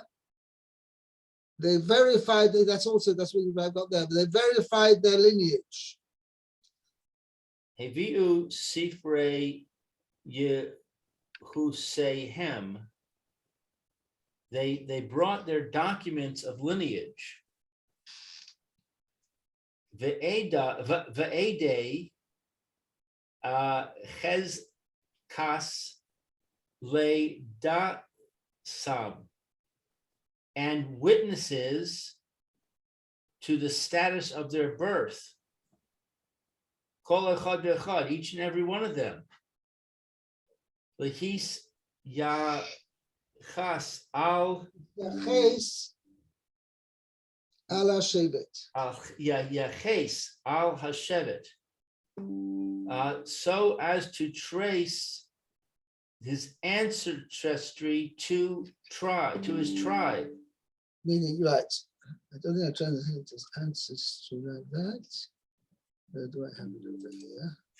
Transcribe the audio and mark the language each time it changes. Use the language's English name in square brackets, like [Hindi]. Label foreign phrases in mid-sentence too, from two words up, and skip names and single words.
[English] They verified, that's what I got there, they verified their lineage. [Hebrew] הביאו ספרי יחוסיהם. [English] They brought their documents of lineage. [Hebrew] ועדי חזקת לידתם, [English] and witnesses to the status of their birth. [Hebrew] כל אחד ואחד, [English] each and every one of them. [Hebrew] להתייחס על יחס על השבט. יחס על השבט, [English] so as to trace his ancestry to his tribe. Meaning, right. I don't think I translated his ancestry like that. Where do I have it over here?